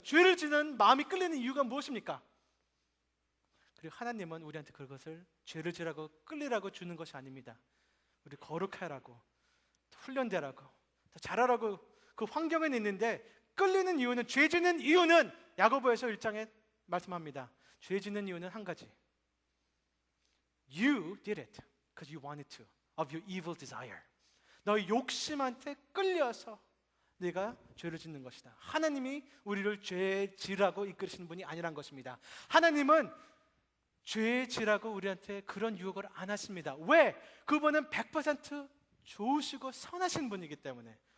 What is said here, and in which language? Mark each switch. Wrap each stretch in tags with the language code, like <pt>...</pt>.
<ko>죄를 짓는 마음이 끌리는 이유가 무엇입니까? 그리고 하나님은 우리한테 그것을 죄를 지라고 끌리라고 주는 것이 아닙니다. 우리 거룩하라고, 훈련되라고, 더 잘하라고 그 환경은 있는데 끌리는 이유는, 죄 짓는 이유는 야고보에서 1장에 말씀합니다. 죄 짓는 이유는 한 가지.</ko> <en>You did it because you wanted to, of your evil desire.</en> <ko>너의 욕심한테 끌려서 네가 죄를 짓는 것이다. 하나님이 우리를 죄 지라고 이끌으시는 분이 아니란 것입니다. 하나님은 죄 지라고 우리한테 그런 유혹을 안 하십니다. 왜? 그분은 100% 좋으시고 선하신 분이기 때문에.</ko>